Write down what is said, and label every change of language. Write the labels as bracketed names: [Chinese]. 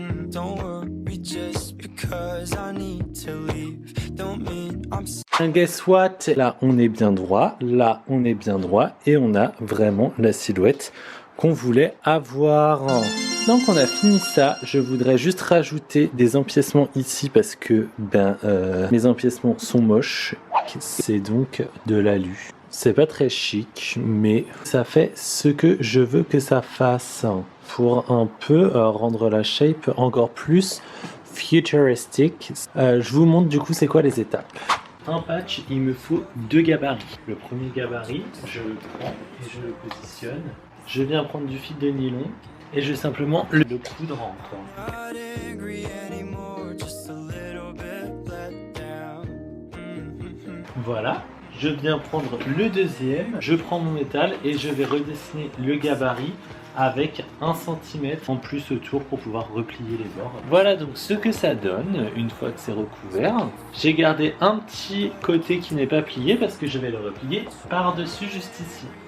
[English] Don't worry just because I need to leave. Don't mean I'm And guess what? [French] Là, on est bien droit. Là, on est bien droit. Et on a vraiment la silhouette qu'on voulait avoir. Donc, on a fini ça. Je voudrais juste rajouter des empiècements ici parce que mes empiècements sont moches. C'est donc de l'alu. C'est pas très chic, mais ça fait ce que je veux que ça fasse pour un peu rendre la shape encore plus futuristique. Je vous montre du coup c'est quoi les étapes. Un patch, il me faut 2 gabarits. Le premier gabarit, je le prends et je le positionne. Je viens prendre du fil de nylon et je vais simplement le coudre encore. [English] not angry anymore, just a little bit let down. [French] Voilà. Je viens prendre le deuxième, je prends mon métal et je vais redessiner le gabarit avec 1 cm en plus autour pour pouvoir replier les bords. Voilà donc ce que ça donne une fois que c'est recouvert. J'ai gardé un petit côté qui n'est pas plié parce que je vais le replier par-dessus juste ici.